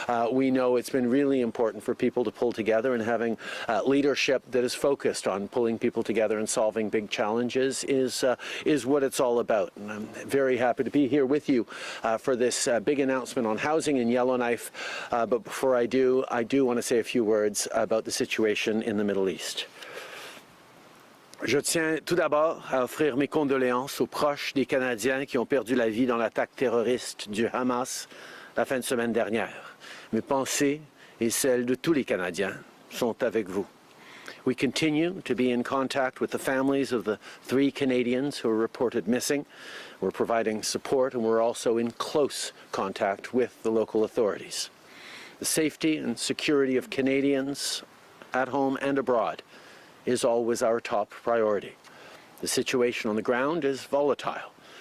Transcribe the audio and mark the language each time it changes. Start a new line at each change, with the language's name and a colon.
English: We know it's been really important for people to pull together, and having leadership that is focused on pulling people together and solving big challenges is what it's all about. And I'm very happy to be here with you for this big announcement on housing in Yellowknife. But before I do want to say a few words about the situation in the Middle East.
French: Je tiens tout d'abord à offrir mes condoléances aux proches des Canadiens qui ont perdu la vie dans l'attaque terroriste du Hamas la fin de semaine dernière. Mes pensées et celles de tous les Canadiens sont avec vous.
English: We continue to be in contact with the families of the 3 Canadians who are reported missing. We're providing support, and we're also in close contact with the local authorities. The safety and security of Canadians at home and abroad is always our top priority. The situation on the ground is volatile.